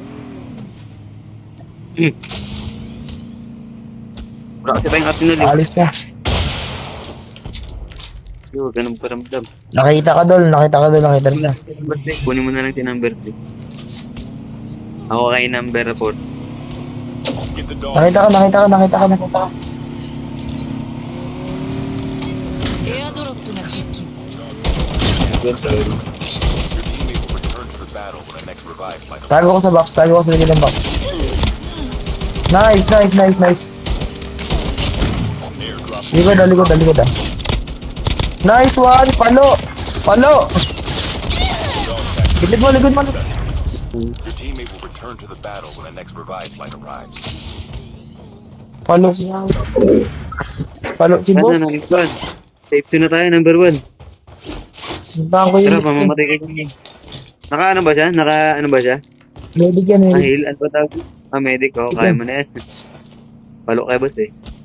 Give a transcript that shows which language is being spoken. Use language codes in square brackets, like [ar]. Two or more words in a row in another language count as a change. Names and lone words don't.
[tl] Wala kasi tayong arsenal eh. Alis na. Yo, ganun paramdam. Nakita ka nakita na siya. Kunin mo na lang si number 3. Ako kay number 4. Nakita ka. [ja] エアドロップが接近。 [tl] Tago ko sa likod ng box. Nice. Likod ah. [en] Nice one! [tl] Palo! Likod mo. [en] Your teammate will return to the battle when the next revive flight arrives. [tl] Palo si boss. Ano na, safety na tayo, number 1. Puntahan ko Tara, yung mamamatay ka niya. Naka ano ba siya? medic yan, medic. Heal, ano ba tawag? Medic, kaya mo na yan. Palo kayo, boss eh.